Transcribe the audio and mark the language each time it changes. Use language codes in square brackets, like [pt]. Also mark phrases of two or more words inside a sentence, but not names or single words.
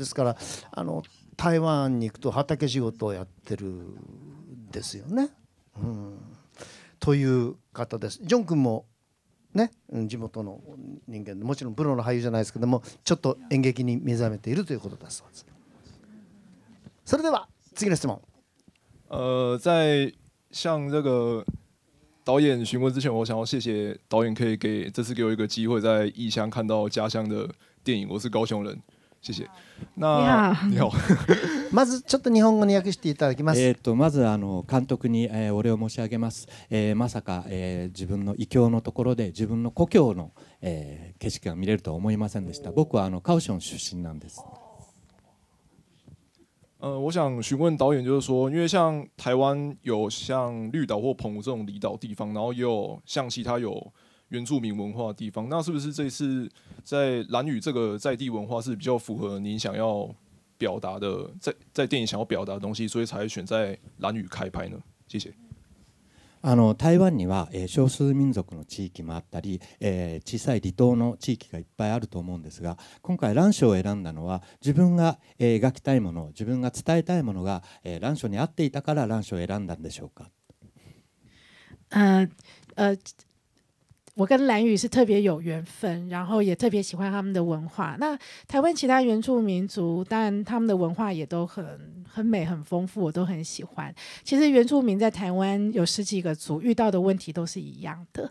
[ja] ですから台湾に行くと畑仕事をやってるんですよね。という方です。ジョン君もね、地元の人間でもちろんプロの俳優じゃないですけども、ちょっと演劇に目覚めているということだそうです。それでは次の質問。 [zh] 在向这个导演询问之前，我想要谢谢导演可以这次给我一个机会，在异乡看到家乡的电影。我是高雄人， 谢谢。那你好。 [ja] まずちょっと日本語に訳していただきます。まず監督に、お礼を申し上げます。まさか、自分の異郷のところで自分の故郷の、景色が見れるとは思いませんでした。僕は高雄出身なんです。 [zh] 我想询问导演，就是说，因为像台湾有像绿岛或澎湖这种离岛地方，然后也有像其他有原住民文化的地方，那是不是这次在兰屿这个在地文化是比较符合您想要表达的，在电影想要表达的东西，所以才选在兰屿开拍呢？谢谢。 [ja] 台湾には、少数民族の地域もあったり、小さい離島の地域がいっぱいあると思うんですが、今回蘭嶼を選んだのは自分が、描きたいもの、自分が伝えたいものが、蘭嶼に合っていたから蘭嶼を選んだんでしょうか。 [zh] 我跟兰屿是特别有缘分，然后也特别喜欢他们的文化。那台湾其他原住民族，当然他们的文化也都很美、很丰富，我都很喜欢。其实原住民在台湾有10几个族，遇到的问题都是一样的。